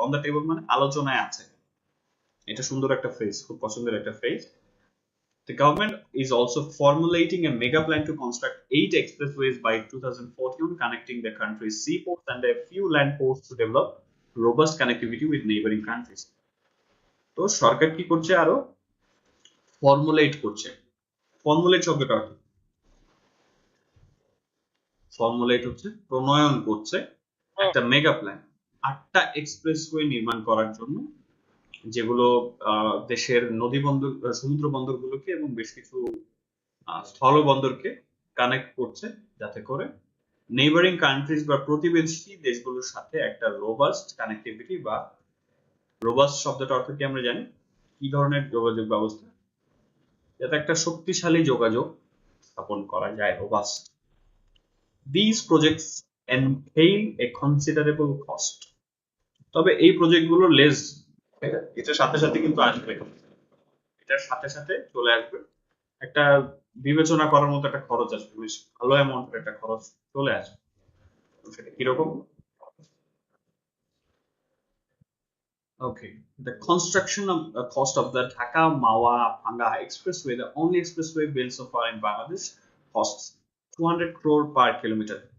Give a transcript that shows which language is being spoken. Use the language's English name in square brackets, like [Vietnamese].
[Bangla] On the table মানে আলোচনায় আছে। এটা সুন্দর একটা ফ্রেজ, খুব পছন্দের একটা phrase. [English] The government is also formulating a mega plan to construct 8 expressways by 2014, connecting the country's seaports and a few land ports to develop robust connectivity with neighboring countries. [Bangla] তো সরকার কি করছে, আরো ফর্মুলেট করছে। Formulate শব্দটা কি? Formulate হচ্ছে প্রণয়ন করছে একটা মেগা প্ল্যান 8টা এক্সপ্রেসওয়ে নির্মাণ করার জন্য, যেগুলো দেশের নদী বন্দর, সমুদ্র বন্দরগুলোকে এবং বেশ কিছু স্থল বন্দরকে কানেক্ট করছে, যাতে করে নেইবারিং কান্ট্রিজ বা প্রতিবেশী দেশগুলোর সাথে একটা রোবাস্ট কানেক্টিভিটি, বা রোবাস্ট শব্দটা অর্থ কি আমরা জানি, কি ধরনের যোগাযোগ ব্যবস্থা, যাতে একটা শক্তিশালী যোগাযোগ স্থাপন করা যায়, robust. [English] These projects entail a considerable cost. [Bangla] তবে এই প্রজেক্টগুলো লেস, এটার সাথে সাথে কিন্তু আসবে, এটার সাথে সাথে চলে আসবে একটা বিবেচনা করার মতো একটা খরচ আসবে, বেশ ভালো অ্যামাউন্টের একটা খরচ চলে আসবে। সেটা কিরকম? [English] Okay, the construction of cost of the Dhaka Mawa Bhanga Expressway, the only expressway built so far in Bangladesh, costs 200 crore per kilometer.